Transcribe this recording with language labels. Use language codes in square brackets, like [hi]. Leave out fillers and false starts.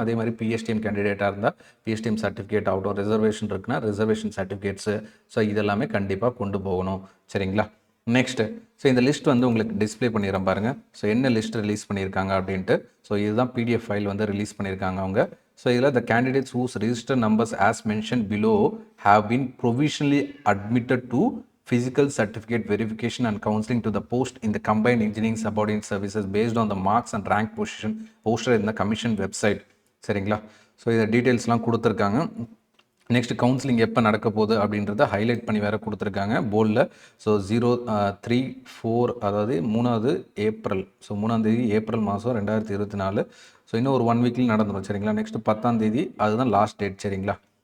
[ta] அதே மாதிரி பிஎஸ்டிஎம் கேண்டிடேட்டாக இருந்தால் பிஎஸ்டிஎம் சர்டிஃபிகேட் ஆகட்டும், ரிசர்வேஷன் இருக்குன்னா ரிசர்வேஷன் சர்டிஃபிகேட்ஸு, ஸோ இதெல்லாமே கண்டிப்பாக கொண்டு போகணும், சரிங்களா? நெக்ஸ்ட்டு ஸோ இந்த லிஸ்ட் வந்து உங்களுக்கு டிஸ்பிளே பண்ணிடுறேன் பாருங்கள். ஸோ என்ன லிஸ்ட் ரிலீஸ் பண்ணியிருக்காங்க அப்படின்ட்டு. ஸோ இதுதான் பிடிஎஃப் ஃபைல் வந்து ரிலீஸ் பண்ணியிருக்காங்க அவங்க. [en] So இதில் the candidates whose register numbers as mentioned below have been provisionally admitted to physical certificate verification and counseling to the post in the combined engineering subordinate services based on the marks and rank position posted in the commission website, சரிங்களா? [ta] So இதை டீட்டெயில்ஸ்லாம் கொடுத்துருக்காங்க. Next counselling எப்போ நடக்க போகுது அப்படின்றத highlight பண்ணி வேறு கொடுத்துருக்காங்க போர்டில். ஸோ 03/4, அதாவது 3 ஏப்ரல், ஸோ 3ஆம் தேதி ஏப்ரல் மாதம் 2024. ஸோ இன்னும் ஒரு 1 வீக்கில் நடந்துடும், சரிங்களா? நெக்ஸ்ட்டு 10ஆம் தேதி அதுதான் லாஸ்ட் டேட், சரிங்களா?